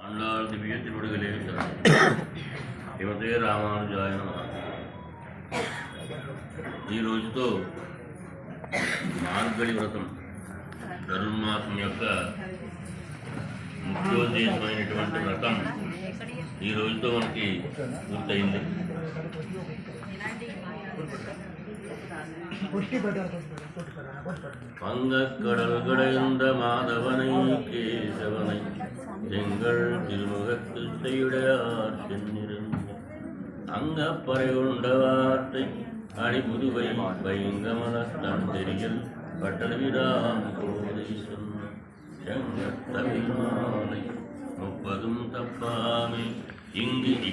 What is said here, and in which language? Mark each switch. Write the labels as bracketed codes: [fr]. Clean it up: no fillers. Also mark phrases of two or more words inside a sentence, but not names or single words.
[te] ఆండాళ్ దివ్య తిరుడుగలే శ్రీమతే రామానుజాయ నమః. ఈ రోజుతో మార్గళి వ్రతం ధనుర్మాసం యొక్క ముఖ్యోద్దేశమైనటువంటి వ్రతం ఈ రోజుతో మనకి పూర్తయింది. [ta] வங்கக்கடல் கடைந்த மாதவனை கேசவனை செங்கல் திருமுகத்து செய்யுடையார் சென்னிருந்து அங்கப்பறை கொண்ட வார்த்தை அடிபுதுவை பைங்கமலத்தான் தெரியல் பட்டவிராம் கோதை சொன்ன செங்கத்தமிழ் மாலை முப்பதும் தப்பாமே இங்கு